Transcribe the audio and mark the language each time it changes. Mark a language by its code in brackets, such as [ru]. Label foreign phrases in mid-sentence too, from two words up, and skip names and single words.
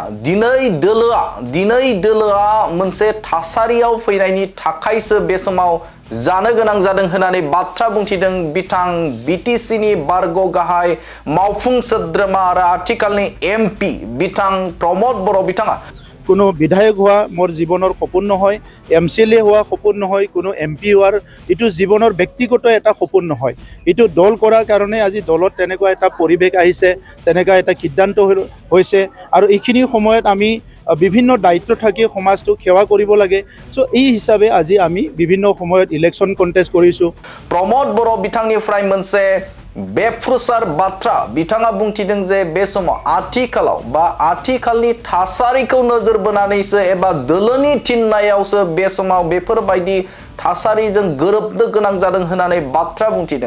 [brx] दिनै दोलोआ मोनसे थासारियाव फैनायनि थाखायसो बे समाव जानो गोनां जादों होननानै बाथ्रा बुंथिदों बिथां बिटिसिनि बारग' गाहाय मावफुं सोद्रोमा आरो आथिखालनि एमपि बिथां प्रमद बर' बिथाङा। [as] কোনো বিধায়ক হওয়া মোর জীবনের সপোন নহয়, এমচিএলএ হওয়া সপোন নহয়, কোনো এমপি হওয়ার এইটো জীবনের ব্যক্তিগত এটা সপোন নহয়। এইটো দল কৰাৰ কাৰণে আজি দলত তেনেকুৱা এটা পৰিৱেশ আহিছে, তেনেকুৱা এটা সিদ্ধান্ত হৈছে আৰু এইখিনি সময়ত আমি বিভিন্ন দায়িত্ব থাকি সমাজটো সেৱা কৰিব লাগে। সো এই হিচাপে আজি আমি বিভিন্ন সময়ত [en] election contest [as] কৰিছোঁ। [brx] प्रमद बर' बिथांनिफ्राय मोनसे बेफ्रुसार बाथ्रा बिथाङा बुंथिदों जे बे समाव आथिखालनि थासारिखौ नोजोर बोनानैसो एबा दोलोनि थिननायावसो बे समाव बेफोरबायदि थासारिजों गोरोबनो गोनां जादों होननानै बाथ्रा बुंथिदों।